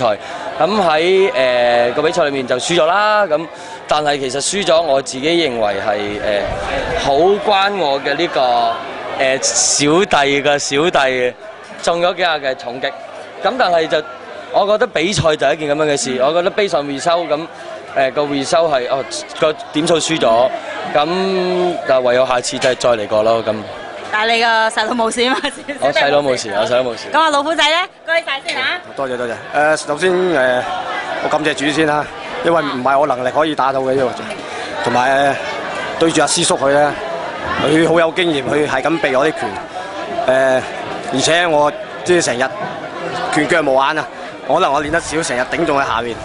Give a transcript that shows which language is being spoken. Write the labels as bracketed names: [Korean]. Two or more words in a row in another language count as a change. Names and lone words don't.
[Cantonese] 咁喺個比賽裏面就輸咗啦，咁但係其實輸咗我自己認為係好關我嘅呢個小弟中咗幾下嘅重擊，咁但係就我覺得比賽就係一件咁樣嘅事，我覺得 [English] based on result [Cantonese] 咁個 result 係個點數輸咗，咁就唯有下次就係再嚟過咯咁。但係你個細佬冇事啊嘛？我細佬冇事，我細佬冇事。咁啊，老虎仔咧，該晒先嚇。多謝。首先我感謝主先啦，因為唔係我能力可以打到嘅呢個，同埋對住阿師叔佢咧，佢好有經驗，佢係咁避我啲拳，而且我即係成日拳腳無眼啊，可能我練得少，成日頂中喺下面。